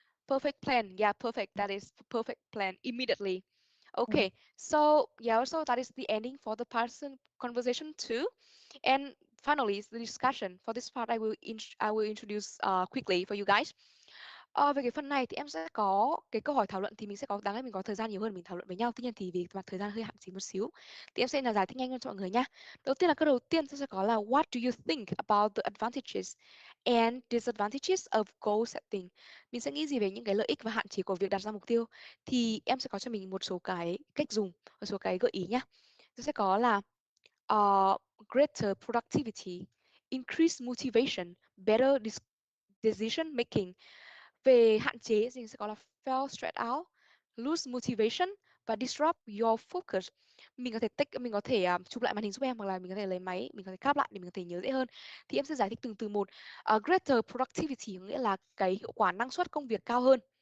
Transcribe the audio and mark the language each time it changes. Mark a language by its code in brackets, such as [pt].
[en] Perfect plan, yeah, perfect, that is perfect plan immediately. Okay, so yeah, so that is the ending for the person conversation 2. And finally, is the discussion. For this part, I will introduce quickly for you guys. [vi] Về cái phần này thì em sẽ có cái câu hỏi thảo luận, thì mình sẽ có đáng lẽ mình có thời gian nhiều hơn mình thảo luận với nhau. Tuy nhiên thì vì mặt thời gian hơi hạn chế một xíu thì em sẽ là giải thích nhanh hơn cho mọi người nha. Đầu tiên là câu đầu tiên sẽ có là [en] what do you think about the advantages and disadvantages of goal setting? [vi] Mình sẽ nghĩ gì về những cái lợi ích và hạn chế của việc đặt ra mục tiêu? Thì em sẽ có cho mình một số cái cách dùng, một số cái gợi ý nhá. [en] Sẽ có là greater productivity, increased motivation, better decision making. [vi] Về hạn chế thì sẽ có là [en] feel stressed out, lose motivation [vi] và [en] disrupt your focus. [vi] Mình có thể mình có thể chụp lại màn hình giúp em, hoặc là mình có thể lấy máy, mình có thể cap lại để mình có thể nhớ dễ hơn. Thì em sẽ giải thích từng từ một. Greater productivity có nghĩa là cái hiệu quả năng suất công việc cao hơn.